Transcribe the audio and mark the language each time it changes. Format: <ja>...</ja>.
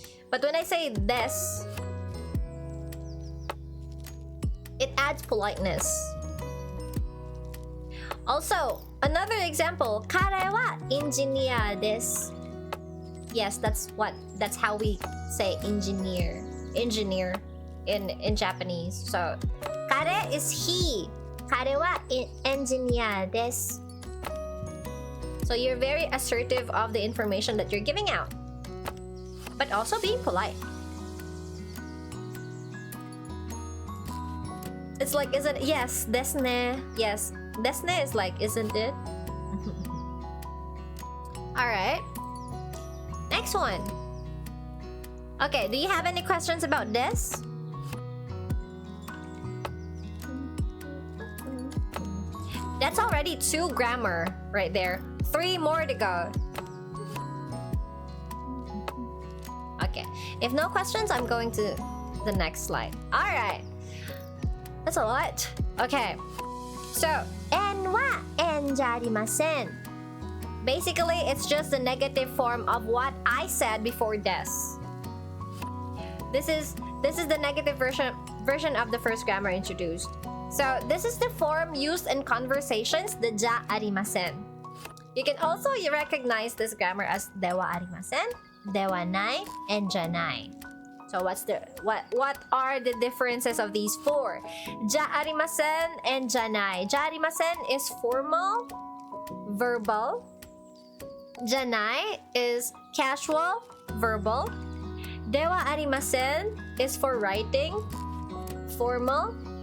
<en>But when I say des, it adds politeness.</en> <ja>Also, another example, 彼は engineer です.</ja> <en>Yes, that's how we say engineer in Japanese. So, 彼 is he.</en> <ja>彼は engineer です.</ja> <en>So you're very assertive of the information that you're giving out, but also being polite. It's like, isn't it? Yes, ですね.Yes, ですね is like, isn't it? Alright. Next one. Okay, do you have any questions about this? That's already 2 grammar right there. 3 more to go. Okay, if no questions, I'm going to the next slide. Alright. That's a lot. Okay.</en> <ja>So, 縁は縁じゃありません.</ja> <en>Basically, it's just the negative form of what I said before des. This is the negative version of the first grammar introduced. So this is the form used in conversations, the じゃありません. You can also recognize this grammar as ではありません, ではない, and じゃない. So what are the differences of these 4? じゃありません and じゃない. じゃありません is formal, verbal. じゃない is casual, verbal. ではありません is for writing, formal.</en>